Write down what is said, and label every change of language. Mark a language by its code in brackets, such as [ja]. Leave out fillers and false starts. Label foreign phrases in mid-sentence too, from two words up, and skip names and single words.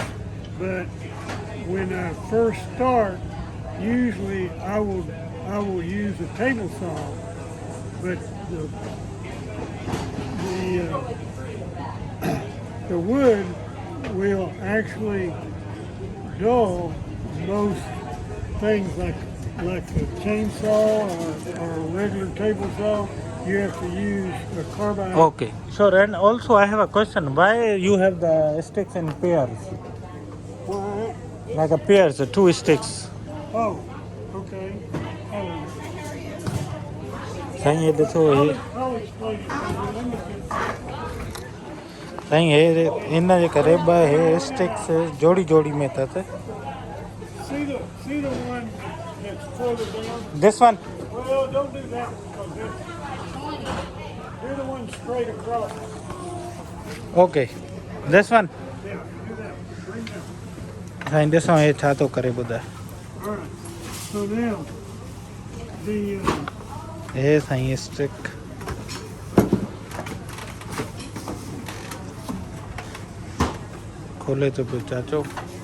[en] But when I first start, usually I will use a table saw, but the wood will actually dull most things like a chainsaw or a regular table saw. You have to use a carbide. Okay. Sure. And also, I have a question. Why you have the sticks in pairs? Why? Like a pairs, two sticks. Oh, okay. [ur] سائیں یہ دیکھو یہ [en] I'll explain it. Let me get [sd] साईं ये इन जे करे ब हे स्टिक्स जोड़ी जोड़ी में था [en] see the one that's further down. this one Well, don't do that because do the one straight across. OK this one Yeah, do that. Bring that. [sd] साईं ॾिसो हे छा थो करे ॿुधाए [en] All right. So now the [sd] हे साईं स्टिक खोले तो पियो चाचो